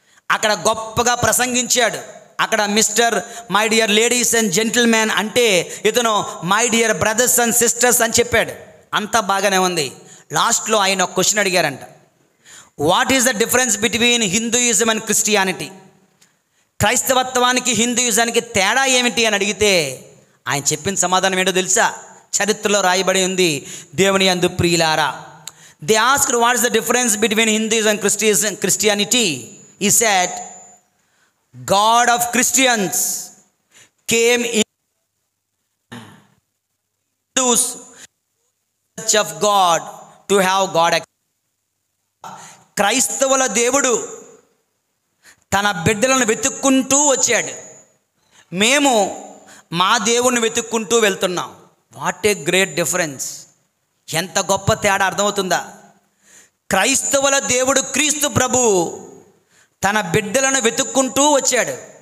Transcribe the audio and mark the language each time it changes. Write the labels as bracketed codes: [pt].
[te] అక్కడ గొప్పగా ప్రసంగించాడు. అక్కడ [en] mister my dear ladies and gentlemen [te] అంటే ఇతను [en] my dear brothers and sisters [te] అని చెప్పాడు. అంతా బాగానే ఉంది. లాస్ట్లో ఆయన ఒక క్వశ్చన్ అడిగారంట. [en] What is the difference between Hinduism and Christianity? [te] క్రైస్తవత్వానికి హిందూయిజానికి తేడా ఏమిటి అని అడిగితే ఆయన చెప్పిన సమాధానం ఏంటో తెలుసా? చరిత్రలో రాయబడి ఉంది. దేవుని యందు ప్రియులారా, [en] they asked what is the difference between Hinduism and Christianity. He said, God of Christians came in Hindus search of God to have God. [te] క్రైస్తవుల దేవుడు తన బిడ్డలను వెతుక్కుంటూ వచ్చాడు. మేము మా దేవుణ్ణి వెతుక్కుంటూ వెళ్తున్నాం. [en] What a great difference! [te] ఎంత గొప్ప తేడా అర్థమవుతుందా? క్రైస్తవుల దేవుడు క్రీస్తు ప్రభు తన బిడ్డలను వెతుక్కుంటూ వచ్చాడు.